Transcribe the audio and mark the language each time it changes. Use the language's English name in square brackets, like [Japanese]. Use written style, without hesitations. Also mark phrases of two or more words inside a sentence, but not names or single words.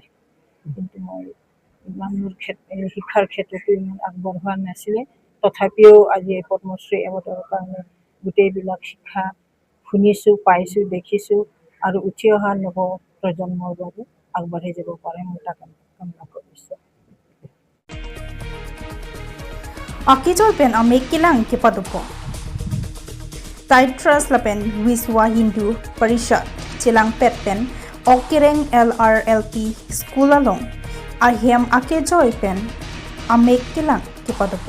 [Assamese] কিন্তু মই ইমান মোৰ শিক্ষাৰ ক্ষেত্ৰতো ইমান আগবঢ়োৱা নাছিলে, তথাপিও আজি এই পদ্মশ্ৰী এৱাৰ্ডৰ কাৰণে গোটেইবিলাক শিক্ষা শুনিছোঁ, পাইছোঁ, দেখিছোঁ, আৰু উঠি অহা নৱ প্ৰজন্মৰ বাবে আগবাঢ়ি যাব পাৰে, মই তাক কামনা কৰিছোঁ। [Karbi] Akijoy pen ame kilang kepadupo. Taitras lapen Wiswa Hindu Parishad Chilang Pet pen Okireng LRLP School along Ahem Akejoy pen ame kilang kepadupo.